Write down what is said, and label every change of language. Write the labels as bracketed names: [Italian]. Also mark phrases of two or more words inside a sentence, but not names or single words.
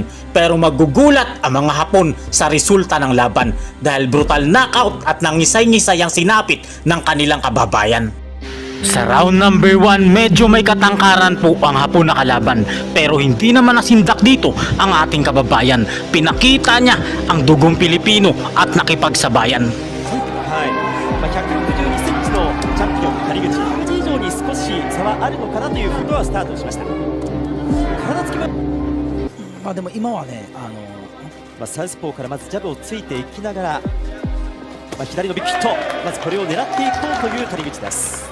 [Filipino] Pero magugulat ang mga Hapon sa resulta ng laban dahil [English] brutal knockout [Filipino] at nangisay-ngisay ang sinapit ng kanilang kababayan. Sa round number 1, medyo may katangkaran po ang Hapon na kalaban pero hindi naman nasindak dito ang ating kababayan. Pinakita niya ang dugong Pilipino at nakipagsabayan. [Japanese] 162cm のチャンピオン谷口以上に少し差はあるのかなということはスタートしました。体つきはでも今はね、サウスポーからまずジャブをついていきながら、左のビッグヒット、まずこれを狙っていこうという谷口です。